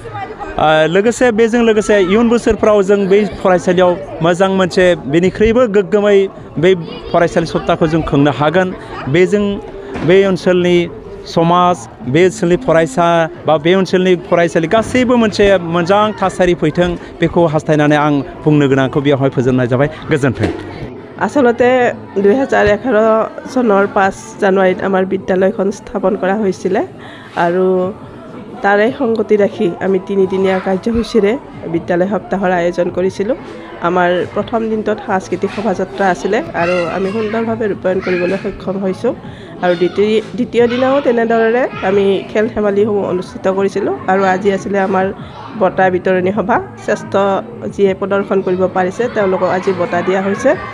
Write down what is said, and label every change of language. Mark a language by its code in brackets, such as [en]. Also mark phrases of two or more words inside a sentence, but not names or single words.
[brx] लोगोसे बेजों लोगोसे इयुन बोसोरफ्राव जों बै फरायसालियाव मोजां मोनसे बेनिख्रुइबो गोग्गोमै बै फरायसालि सप्ताहखौ जों खुंनो हागोन बेजों बे ओनसोलनि समाज बे ओनसोलनि फरायसा बा बे ओनसोलनि फरायसालि गासैबो मोनसे मोजां थासारि फैथों बेखौ हास्थायनानै आं बुंनो गोनांखौ बेवहाय फोजोबनाय जाबाय गोजोन्थों [as] आसलते 2011 চনৰ 5 জানুৱাৰীত আমাৰ বিদ্যালয়খন স্থাপন কৰা হৈছিল আৰু তাৰে সংগতি ৰাখি আমি 3দিনীয়া কাৰ্যসূচীৰে বিদ্যালয় সপ্তাহৰ আয়োজন কৰিছিলোঁ আমাৰ প্ৰথম দিনটোত সাংস্কৃতিক শোভাযাত্ৰা আছিল আৰু আমি সুন্দৰভাৱে ৰূপায়ণ কৰিবলৈ সক্ষম হৈছোঁ আৰু দ্বিতীয় দিনাও তেনেদৰে আমি খেল ধেমালিসমূহ অনুষ্ঠিত কৰিছিলোঁ আৰু আজি আছিল আমাৰ বঁটা বিতৰণী সভা শ্ৰেষ্ঠ যিয়ে প্ৰদৰ্শন কৰিব পাৰিছে তেওঁলোকক আজি বঁটা দিয়া হৈছে